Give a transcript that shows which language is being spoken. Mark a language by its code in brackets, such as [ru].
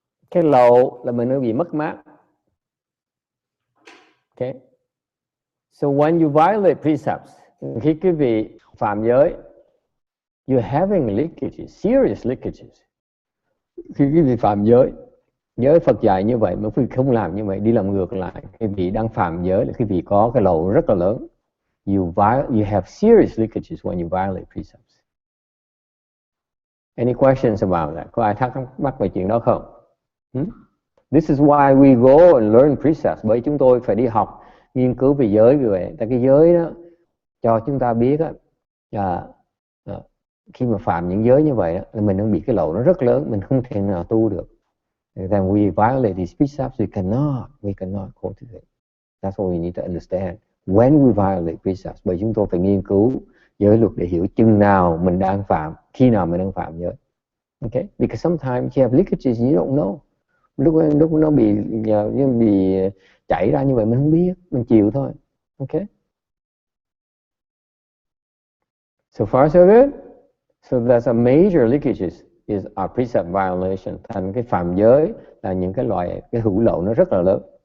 [vi] Cái lậu là mình đang bị mất mát. [en] Okay? So when you violate precepts, [vi] khi quý vị phạm giới, [en] you're having leakages, serious leakages. [vi] Khi quý vị phạm giới, giới Phật dạy như vậy mà quý vị không làm như vậy, đi làm ngược lại, quý vị đang phạm giới là quý vị có cái lậu rất là lớn. [en] You have serious leakages when you violate precepts. Any questions about that? [vi] Có ai thắc mắc về chuyện đó không? [en] This is why we go and learn precepts. [vi] Bởi chúng tôi phải đi học, nghiên cứu về giới như vậy. Tại cái giới đó cho chúng ta biết á, khi mà phạm những giới như vậy đó, mình đang bị cái lậu nó rất lớn, mình không thể nào tu được. [en] Then we violate these precepts, we cannot cultivate. That's what we need to understand. When we violate precepts, [vi] bởi chúng tôi phải nghiên cứu giới luật để hiểu chừng nào mình đang phạm, khi nào mình đang phạm giới. [en] Okay? Because sometimes you have leakages you don't know. [vi] Lúc nó bị chảy ra như vậy mình không biết, mình chịu thôi. [en] Okay? So far so good. So that's a major leakages is our precept violation. [vi] Thành cái phạm giới là những cái loại cái hữu lậu nó rất là lớn.